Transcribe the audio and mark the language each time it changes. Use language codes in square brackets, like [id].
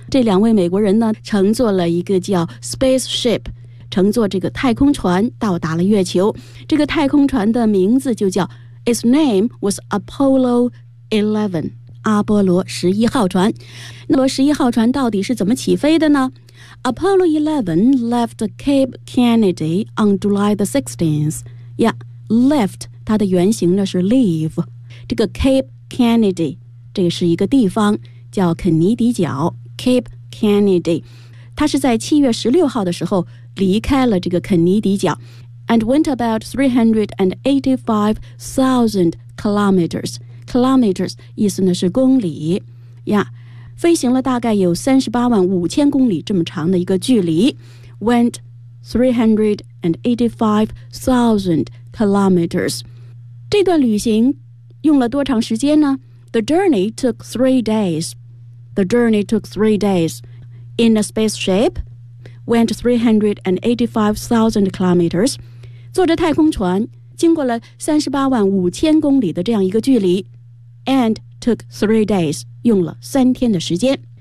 [zh] 这两位美国人呢乘坐了一个叫 spaceship, 乘坐这个太空船到达了月球。这个太空船的名字就叫 [en] Its name was Apollo 11, [zh] 阿波罗十一号船。那么十一号船到底是怎么起飞的呢？ [en] Apollo 11 left Cape Kennedy on July the 16th. [zh] Yeah, left, 它的原型呢是 leave. 这个 Cape Kennedy, 这个是一个地方。叫肯尼迪角 Cape Kennedy, 他是在7月16号的时候离开了这个肯尼迪角 [en] and went about 385,000 kilometers. [zh] Kilometers 意思呢是公里呀、yeah, 飞行了大概有385,000公里这么长的一个距离 [en] went 385,000 kilometers. [zh] 这段旅行用了多长时间呢？ [en] The journey took 3 days. The journey took 3 days in a spaceship, went 385,000 kilometers. [zh] 坐着太空船经过了385,000公里的这样一个距离 [en] and took 3 days, [zh] 用了三天的时间。